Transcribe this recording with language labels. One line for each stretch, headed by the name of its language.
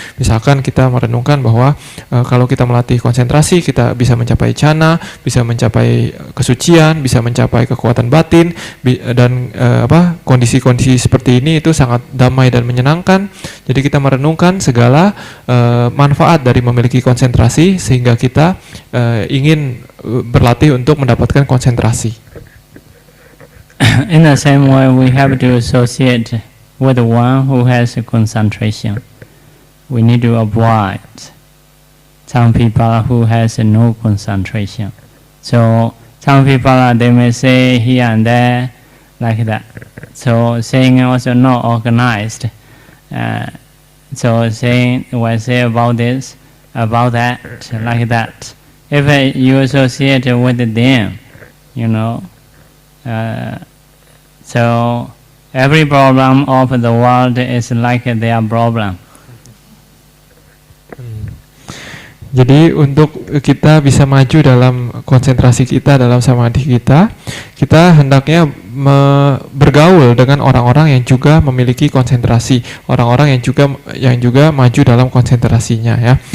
Indonesian: Misalkan kita merenungkan bahwa kalau kita melatih konsentrasi kita bisa mencapai jhana, bisa mencapai kesucian, bisa mencapai kekuatan batin dan kondisi-kondisi seperti ini itu sangat damai dan menyenangkan. Jadi kita merenungkan segala manfaat dari memiliki konsentrasi sehingga kita ingin berlatih untuk mendapatkan konsentrasi.
English: In the same way, we have to associate with one who has concentration. We need to avoid some people who has no concentration. So some people they may say here and there like that. So saying also not organized. So saying when say about this, about that, like that. If you associate with them, you know. So every problem of the world is like their problem.
Indonesian: Jadi untuk kita bisa maju dalam konsentrasi kita, dalam samadhi kita hendaknya bergaul dengan orang-orang yang juga memiliki konsentrasi, orang-orang yang juga maju dalam konsentrasinya ya.